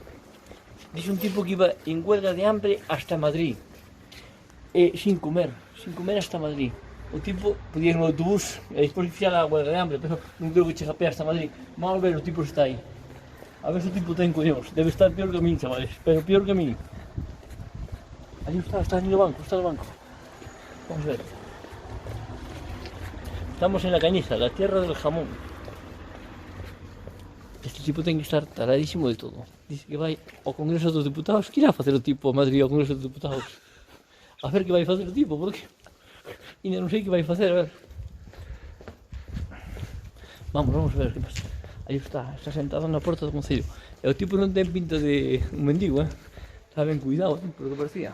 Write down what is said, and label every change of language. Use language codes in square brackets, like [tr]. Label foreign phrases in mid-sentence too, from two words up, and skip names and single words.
[es] Dixe un tipo que iba en huelga de hambre hasta Madrid, sin comer hasta Madrid. [gl] O tipo podía ir no autobús e despois fixar a [es] huelga de hambre, [gl] pero non creo que chegue a pé hasta Madrid. Vamos ver, o tipo está aí. A ver se o tipo ten coños. Debe estar peor que a min, chavales, pero peor que a min. Ali está no banco, está no banco. [es] Vamos a ver. Estamos en la Cañiza, la tierra del jamón. [gl] Este tipo ten que estar taradísimo de todo. Dice que vai ao Congreso dos Diputados. Que irá facer o tipo a Madrid ao Congreso dos Diputados? A ver que vai facer o tipo, porque ainda non sei que vai facer, a ver. [es] Vamos a ver que pasa. [gl] Aí está sentado na porta do Concello. E o tipo non ten pinta de un mendigo, Está ben cuidado, polo que parecía.